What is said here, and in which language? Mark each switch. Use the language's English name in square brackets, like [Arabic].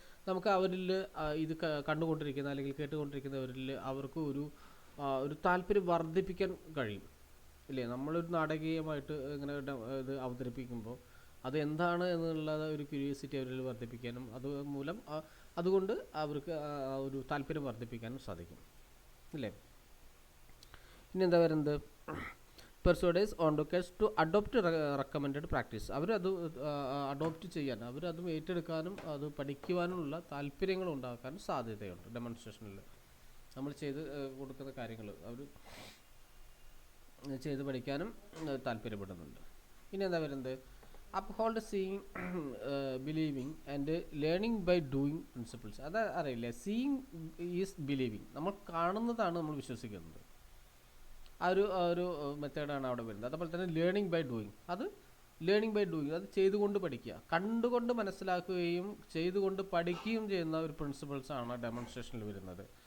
[Malayalam] നമുക്ക് അവരിൽ ഇത് കണ്ടുകൊണ്ടിരിക്കുന്ന അല്ലെങ്കിൽ കേട്ടുകൊണ്ടിരിക്കുന്നവരിൽ അവർക്ക് ഒരു താല്പര്യം വർദ്ധിപ്പിക്കാൻ കഴിയും ഇല്ലേ. നമ്മളൊരു നാടകീയമായിട്ട് ഇങ്ങനെ ഇത് അവതരിപ്പിക്കുമ്പോൾ അത് എന്താണ് എന്നുള്ള ഒരു ക്യൂരിയോസിറ്റി അവരിൽ വർദ്ധിപ്പിക്കാനും അതുമൂലം അതുകൊണ്ട് അവർക്ക് ഒരു താല്പര്യം വർദ്ധിപ്പിക്കാനും സാധിക്കും അല്ലേ. ഇനി എന്താ വരുന്നത്, [English] Persuades onlookers to adopt recommended practice. [Malayalam] അവരത് അഡോപ്റ്റ് ചെയ്യാൻ, അവരത് ഏറ്റെടുക്കാനും അത് പഠിക്കുവാനുള്ള താല്പര്യങ്ങൾ ഉണ്ടാക്കാനും സാധ്യതയുണ്ട്. ഡെമോൺസ്ട്രേഷനിൽ നമ്മൾ ചെയ്ത് കൊടുക്കുന്ന കാര്യങ്ങൾ അവർ ചെയ്ത് പഠിക്കാനും താല്പര്യപ്പെടുന്നുണ്ട്. ഇനി എന്താ വരുന്നത്, [English] uphold seeing, believing and learning by doing principles. [Malayalam] അത് അറിയില്ല, [English] seeing is believing, [Malayalam] നമ്മൾ കാണുന്നതാണ് നമ്മൾ വിശ്വസിക്കുന്നത്, ആ ഒരു മെത്തേഡാണ് അവിടെ വരുന്നത്. അതുപോലെ തന്നെ ലേണിംഗ് ബൈ ഡൂയിങ്, അത് ചെയ്തുകൊണ്ട് പഠിക്കുക, കണ്ടുകൊണ്ട് മനസ്സിലാക്കുകയും ചെയ്തുകൊണ്ട് പഠിക്കുകയും ചെയ്യുന്ന ഒരു പ്രിൻസിപ്പിൾസാണ് ഡെമോൺസ്ട്രേഷനിൽ വരുന്നത്.